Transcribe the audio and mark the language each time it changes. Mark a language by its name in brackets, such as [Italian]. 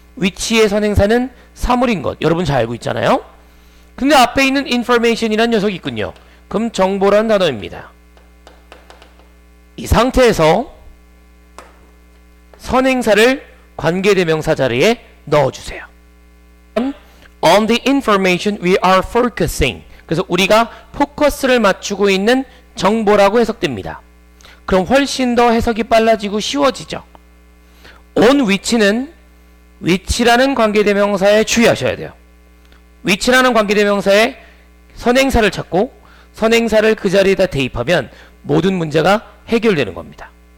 [Korean] which의 선행사는 사물인 것 여러분 잘 알고 있잖아요. 근데 앞에 있는 information이란 녀석이 있군요. 그럼 정보란 단어입니다. 이 상태에서 선행사를 관계대명사 자리에 넣어주세요. [English] On the information we are focusing. [Korean] 그래서 우리가 포커스를 맞추고 있는 정보라고 해석됩니다. 그럼 훨씬 더 해석이 빨라지고 쉬워지죠. on which는 which라는 관계대명사에 주의하셔야 돼요. which라는 관계대명사에 선행사를 찾고 선행사를 그 자리에다 대입하면 모든 문제가 해결되는 겁니다.